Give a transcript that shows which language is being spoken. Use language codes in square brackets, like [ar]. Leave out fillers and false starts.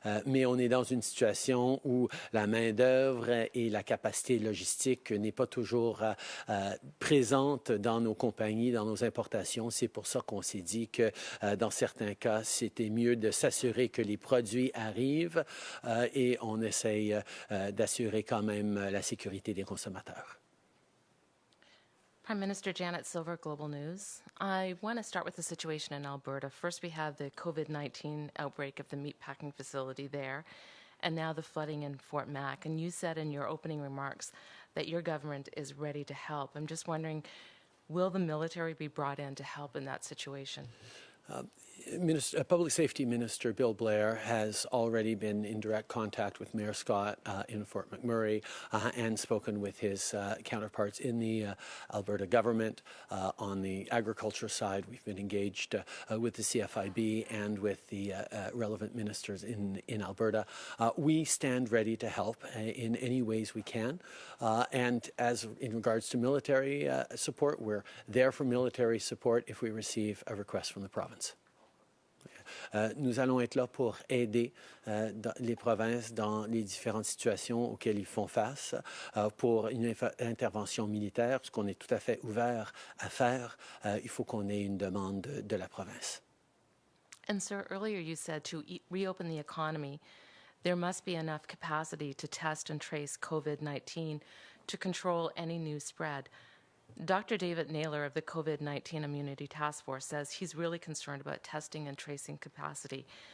[fr] Mais on est dans une situation où la main-d'œuvre et la capacité logistique n'est pas toujours présente dans nos compagnies, dans nos importations. C'est pour ça qu'on s'est dit que dans certains cas, c'était mieux de s'assurer que les produits arrivent et on essaye d'assurer quand même la sécurité des consommateurs. [en] Prime Minister Janet Silver, Global News. I want to start with the situation in Alberta. First, we have the COVID-19 outbreak of the meatpacking facility there, and now the flooding in Fort Mac. And you said in your opening remarks that your government is ready to help. I'm just wondering, will the military be brought in to help in that situation? Public Safety Minister Bill Blair has already been in direct contact with Mayor Scott in Fort McMurray and spoken with his counterparts in the Alberta government. On the agriculture side, we've been engaged with the CFIB and with the relevant ministers in Alberta. We stand ready to help in any ways we can. And as in regards to military support, we're there for military support if we receive a request from the province. [fr] Nous allons être là pour aider les provinces dans les différentes situations auxquelles ils font face. Pour une intervention militaire, ce qu'on est tout à fait ouvert à faire, il faut qu'on ait une demande de la province. [en] And sir, earlier you said to reopen the economy, there must be enough capacity to test and trace COVID-19 to control any new spread. Dr. David Naylor of the COVID-19 Immunity Task Force says he's really concerned about testing and tracing capacity.